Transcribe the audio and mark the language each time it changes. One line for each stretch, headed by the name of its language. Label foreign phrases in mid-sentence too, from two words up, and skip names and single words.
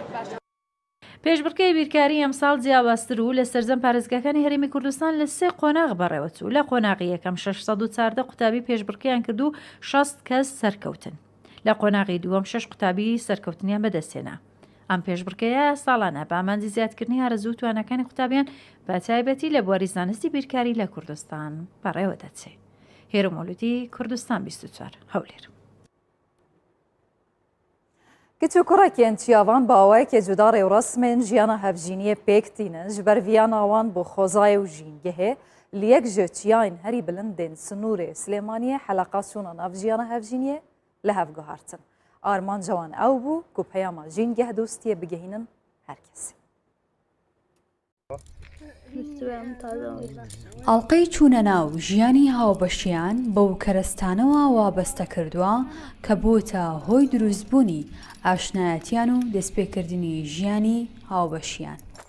Central Kurdish: پێشبڕکەی بیرکاری ئەمساڵ جیاوازتر و لە سەرجەم پارێزگاکانی هەرێمی کوردستان لە سێ قۆناغ بەڕێوەچوو لە قۆناغی یەکەم 614 قوتابی پێشبڕکەیان کرد و 6 کەس سەرکەوتن لە قۆناغی دووەم 6 قوتابی سەرکەوتنیان بەدەستێنا ئەم پێشبڕکەیە ساڵانە بە ئامانجی زیادکردنی هەرزوو توانەکانی قوتابیان بە تایبەتی لە بواری زانستی بیرکاری لە کوردستان بەڕێوە دەچێت. هێرە مۆلودی کوردستان 24 هەولێر.
Kurdish: کچ و کوڕێکیان چیاوان باوایەکێ جودا ڕێوڕەسمێن ژیانە هەڤژینیە پێکتینن ji ber viya nawan bo xwezayê û jîngehê li yek ji çiyayên herî bilindên Sinûrê Silêmaniyê heleqasyona navjiyana hevjîniyê li hev guhartin. Armanca wan ew bû ku peyama jîngeh dostiyê bigihînin herkesî.
Central Kurdish: ئەڵلقەی چوونە ناو ژیانی هاوبەشیان بەو کەرستانەوە وابەستە کردووە کە بۆتە هۆی دروستبوونی ئاشنایەتیان و دەستپێکردنی ژیانی هاوبەشیان.